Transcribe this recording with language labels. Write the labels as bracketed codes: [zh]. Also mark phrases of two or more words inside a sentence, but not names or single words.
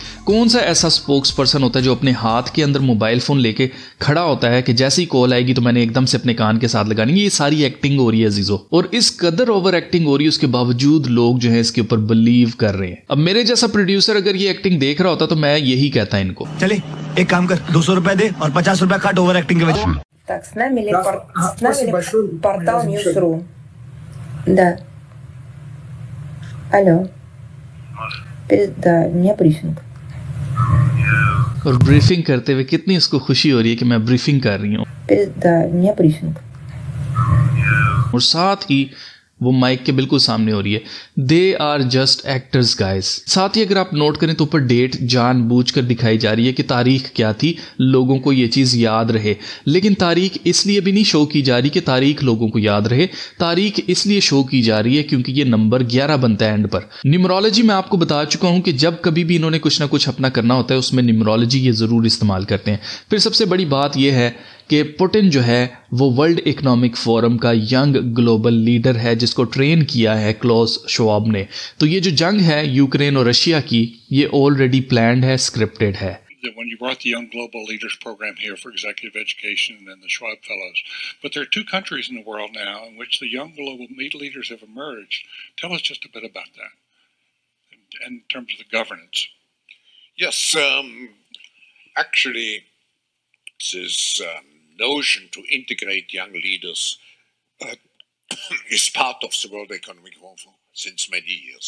[hi] कौन सा ऐसा [en] spokes person [hi] होता है जो अपने हाथ के अंदर [en] mobile phone [hi] लेके खड़ा होता है कि जैसे ही कॉल आएगी तो मैंने एकदम से अपने कान के साथ लगानी? ये सारी एक्टिंग हो रही है अजीज़ो, और इस कदर [en] over acting [hi] हो रही है, उसके बावजूद लोग जो है इसके ऊपर बिलीव कर रहे हैं। अब मेरे जैसा प्रोड्यूसर अगर ये एक्टिंग देख रहा होता तो मैं यही कहता इनको, चले एक काम कर, 200 रुपए दे और 50 रुपए काट [en] over acting [hi] के वजह। [ru] Так, с нами портал News.ru. Да. Алло. Да, у меня брифинг. [hi] और ब्रीफिंग करते हुए कितनी उसको खुशी हो रही है कि मैं ब्रीफिंग कर रही हूँ। [ru] Да, у меня брифинг. [hi] और साथ ही वो माइक के बिल्कुल सामने हो रही है। [en] They are just actors guys. [hi] साथ ही अगर आप नोट करें तो ऊपर डेट जानबूझकर दिखाई जा रही है कि तारीख क्या थी, लोगों को ये चीज़ याद रहे। लेकिन तारीख इसलिए भी नहीं शो की जा रही कि तारीख लोगों को याद रहे, तारीख इसलिए शो की जा रही है क्योंकि ये नंबर 11 बनता है एंड पर। न्यूमरोलॉजी मैं आपको बता चुका हूं कि जब कभी भी इन्होंने कुछ ना कुछ अपना करना होता है उसमें न्यूमरोलॉजी ये ज़रूर इस्तेमाल करते हैं। फिर सबसे बड़ी बात यह है कि पुतिन जो है वो वर्ल्ड इकोनॉमिक फोरम का [en] young global leader [hi] है जिसको ट्रेन किया है क्लॉस श्वाब ने। तो ये जो जंग है यूक्रेन और रशिया की, ये [en] already planned [hi] है, स्क्रिप्टेड है। [en] When you brought the Young Global Leaders Program here for executive education and then the Schwab Fellows. But there are two countries in the world now in which the Young Global Leaders have emerged. Tell us just a bit about that in terms of the governance. Yes, actually, this notion to integrate young leaders is part of the World Economic Forum since many years.